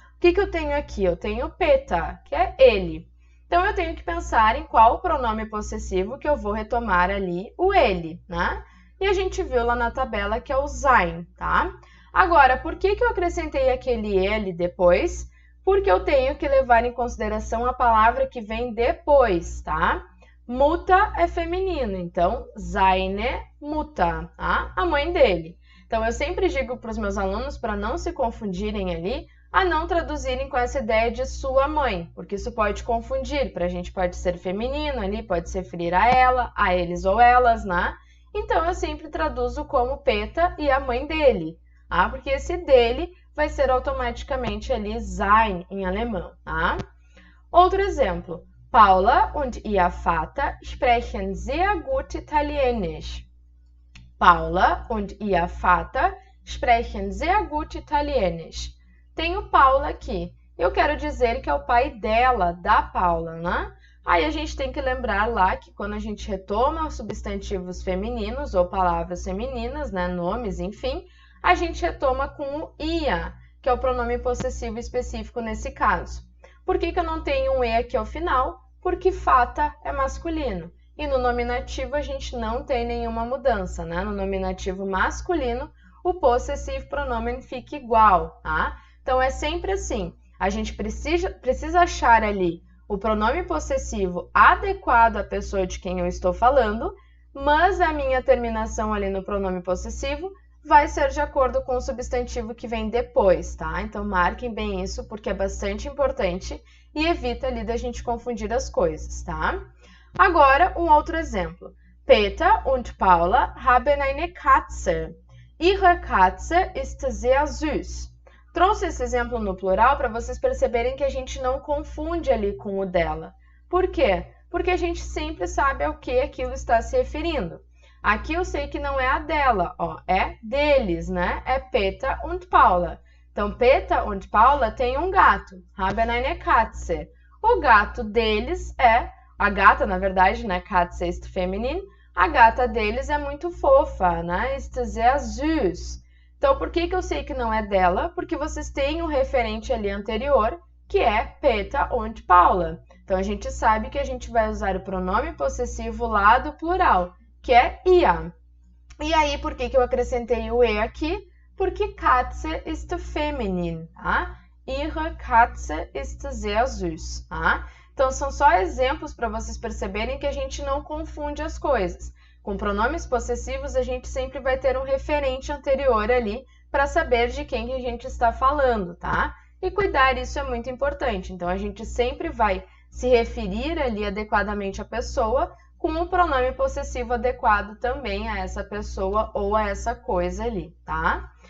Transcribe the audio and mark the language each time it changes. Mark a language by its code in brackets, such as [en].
[pt] O que eu tenho aqui? Eu tenho Peter, que é ele. Então, eu tenho que pensar em qual pronome possessivo que eu vou retomar ali, o ele, né? E a gente viu lá na tabela que é o sein, tá? Agora, por que eu acrescentei aquele ele depois? Porque eu tenho que levar em consideração a palavra que vem depois, tá? Mutter é feminino, então, [de] seine Mutter, [pt] tá? A mãe dele. Então, eu sempre digo para os meus alunos, para não se confundirem ali, a não traduzirem com essa ideia de sua mãe, porque isso pode confundir, para a gente pode ser feminino ali, pode se referir a ela, a eles ou elas, né? Então, eu sempre traduzo como Peter e a mãe dele. Porque esse dele vai ser automaticamente ali sein em alemão, tá? Outro exemplo. [de] Paula und ihr Vater sprechen sehr gut Italienisch. Paula und ihr Vater sprechen sehr gut Italienisch. [pt] Tenho Paula aqui. Eu quero dizer que é o pai dela, da Paula, né? Aí a gente tem que lembrar lá que quando a gente retoma substantivos femininos ou palavras femininas, né, nomes, enfim, a gente retoma com o ia, que é o pronome possessivo específico nesse caso. Por que eu não tenho um e aqui ao final? Porque fata é masculino. E no nominativo a gente não tem nenhuma mudança, né? No nominativo masculino, o possessivo pronome fica igual, tá? Então é sempre assim, a gente precisa achar ali o pronome possessivo adequado à pessoa de quem eu estou falando, mas a minha terminação ali no pronome possessivo vai ser de acordo com o substantivo que vem depois, tá? Então marquem bem isso porque é bastante importante e evita ali da gente confundir as coisas, tá? Agora, um outro exemplo. [de] Peter und Paula haben eine Katze. Ihre Katze ist sehr süß. [pt] Trouxe esse exemplo no plural para vocês perceberem que a gente não confunde ali com o dela. Por quê? Porque a gente sempre sabe ao que aquilo está se referindo. Aqui eu sei que não é a dela, ó, é deles, né? É Peter und Paula. Então, Peter und Paula tem um gato, [de] haben eine Katze. [pt] O gato deles é, a gata, na verdade, né? [de] Katze ist feminin. [pt] A gata deles é muito fofa, né? [de] Ist sehr süß. [pt] Então, por que eu sei que não é dela? Porque vocês têm um referente ali anterior, que é Peter und Paula. Então, a gente sabe que a gente vai usar o pronome possessivo lá do plural, que é ia. E aí, por que eu acrescentei o e aqui? [de] Porque Katze ist feminin, tá? Ihre Katze ist sehr süß, tá? [pt] Então, são só exemplos para vocês perceberem que a gente não confunde as coisas. Com pronomes possessivos, a gente sempre vai ter um referente anterior ali para saber de quem a gente está falando, tá? E cuidar, isso é muito importante. Então, a gente sempre vai se referir ali adequadamente à pessoa com o pronome possessivo adequado também a essa pessoa ou a essa coisa ali, tá?